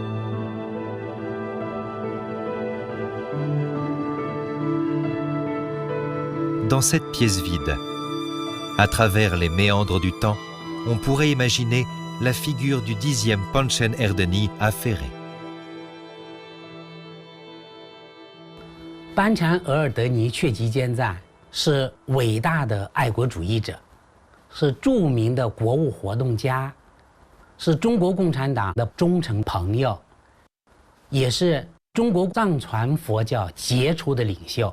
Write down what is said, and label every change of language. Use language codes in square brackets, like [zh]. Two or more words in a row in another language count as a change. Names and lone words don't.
[fr] Dans cette pièce vide, à travers les méandres du temps, on pourrait imaginer la figure du 10e Panchen Erdeni affairé. [zh] 班禅额尔德尼确吉坚赞是伟大的爱国主义者，是著名的国务活动家，是中国共产党的忠诚朋友，也是中国藏传佛教杰出的领袖。